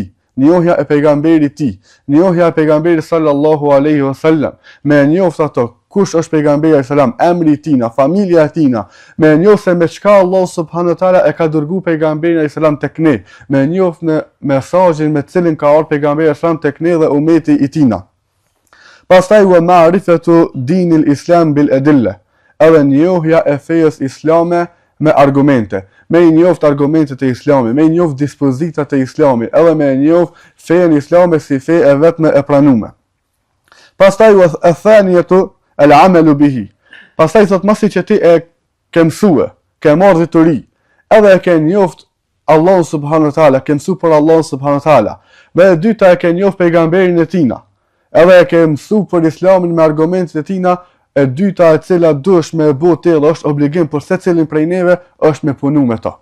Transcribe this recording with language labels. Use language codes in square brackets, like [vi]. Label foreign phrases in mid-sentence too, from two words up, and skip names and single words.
[sq] Njohja e pejgamberit tij, njohja e pejgamberit [ar] صلى الله عليه وسلم, [sq] me njoft ato kush është pejgamberi sallam, emri i tij, familja e tij, me njoft se me çka Allah [ar] سبحانه وتعالى [sq] e ka dërguar pejgamberin sallam tek ne, me njoft në mesazhin me cilin ka ardhur pejgamberi sallam tek ne dhe ummeti i tij. [ar] Pastaj ومعرفة دين الإسلام بالأدلة, [sq] edhe njohja e fesë islame me argumente. Me i njoft argumentet e Islamit, me i njoft dispozitat e Islamit, edhe me i njoft fejen islame si fe e vetme e pranume. [ar] Pastaj e الثانية العمل به. [sq] Pastaj thot masi që ti e ke mësue, ke marrë dituri, edhe e ke njoft Allahun [ar] سبحانه وتعالى, [sq] ke mësu për Allahun [ar] سبحانه وتعالى. [sq] Dhe e dyta e ke njoft pejgamberin e tina, edhe e ke mësu për Islamin me argumentet e tina, e dyta e cila duhesh me bë tillë është obligim për secilin prej neve është me punu me to.